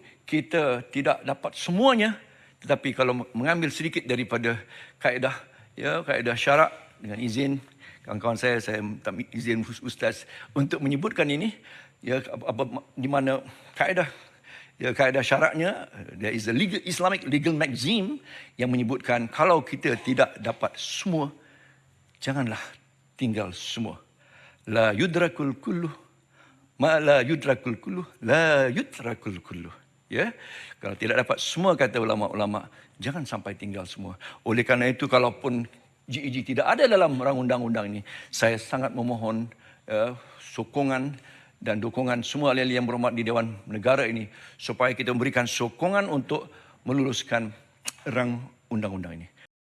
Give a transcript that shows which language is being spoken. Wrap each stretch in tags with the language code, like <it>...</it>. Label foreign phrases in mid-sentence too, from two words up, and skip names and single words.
<ms>kita tidak dapat semuanya, tetapi kalau mengambil sedikit daripada kaedah, ya, kaedah syarak, dengan izin kawan-kawan saya minta izin Ustaz untuk menyebutkan ini, ya, di mana kaedah, ya, kaedah syaraknya,</ms> <en>there is a Islamic legal maxim</en> <ms>yang menyebutkan kalau kita tidak dapat semua, janganlah tinggal semua.</ms> <ar>لا يدرك كله، ما لا يدرك كله، لا يدرك كله.</ar> <ms>Ya, kalau tidak dapat semua, kata ulama-ulama, jangan sampai tinggal semua. Oleh kerana itu, kalaupun GEG tidak ada dalam rang undang-undang ini, saya sangat memohon sokongan dan dukungan semua ahli yang berhormat di Dewan Negara ini supaya kita memberikan sokongan untuk meluluskan rang undang-undang ini.</ms>